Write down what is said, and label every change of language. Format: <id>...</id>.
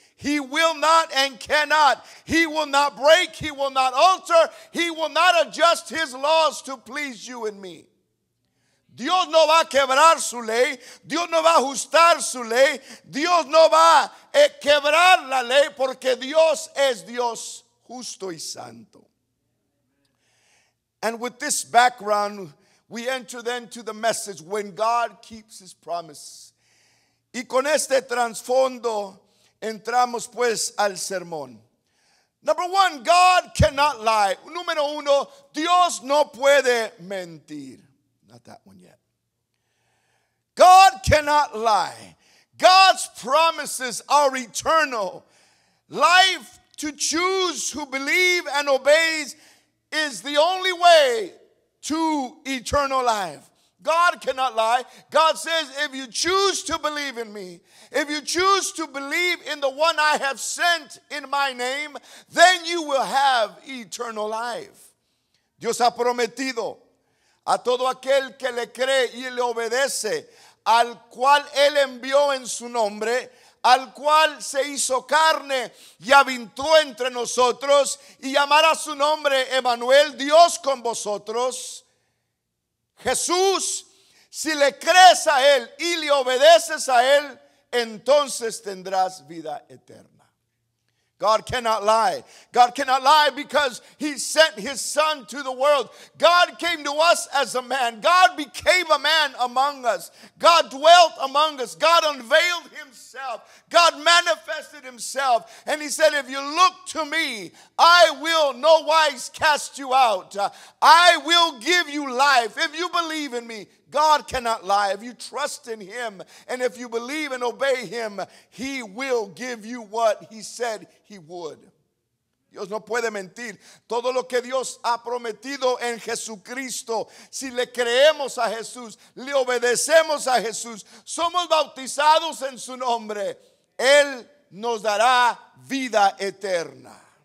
<en>He will not and cannot. He will not break, he will not alter, he will not adjust his laws to please you and me.</en> <es>Dios no va a quebrar su ley, Dios no va a ajustar su ley, Dios no va a quebrar la ley, porque Dios es Dios justo y santo.</es> <en>And with this background, we enter then to the message, when God keeps his promise.</en> <es>Y con este trasfondo entramos pues al sermón.</es> <en>Number one, God cannot lie.</en> <es>Número uno, Dios no puede mentir.</es> <en>Not that one yet. God cannot lie. God's promises are eternal. Life to choose who believe and obeys is the only way to eternal life. God cannot lie. God says, if you choose to believe in me, if you choose to believe in the one I have sent in my name, then you will have eternal life.</en> <es>Dios ha prometido a todo aquel que le cree y le obedece, al cual él envió en su nombre, al cual se hizo carne y habitó entre nosotros, y llamará su nombre Emmanuel, Dios con vosotros. Jesús, si le crees a él y le obedeces a él, entonces tendrás vida eterna.</es> <en>God cannot lie. God cannot lie because he sent his son to the world. God came to us as a man. God became a man among us. God dwelt among us. God unveiled himself. God manifested himself. And he said, if you look to me, I will no wise cast you out. I will give you life. If you believe in me, God cannot lie. If you trust in him and if you believe and obey him, he will give you what he said he would.</en> <es>Dios no puede mentir. Todo lo que Dios ha prometido en Jesucristo, si le creemos a Jesús, le obedecemos a Jesús, somos bautizados en su nombre, él nos dará vida eterna.</es>